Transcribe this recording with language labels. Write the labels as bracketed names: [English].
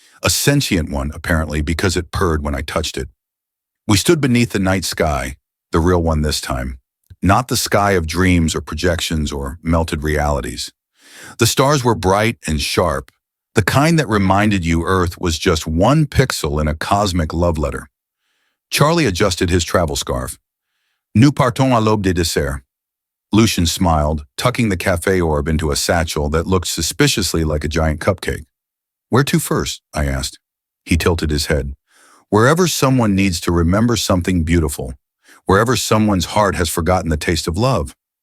[English] A sentient one, apparently, because it purred when I touched it. We stood beneath the night sky, the real one this time. Not the sky of dreams or projections or melted realities. The stars were bright and sharp, the kind that reminded you Earth was just one pixel in a cosmic love letter. Charlie adjusted his travel scarf. [French] "Nous partons à l'aube des desserts." [English] Lucien smiled, tucking the cafe orb into a satchel that looked suspiciously like a giant cupcake. "Where to first?" I asked. He tilted his head. "Wherever someone needs to remember something beautiful, wherever someone's heart has forgotten the taste of love."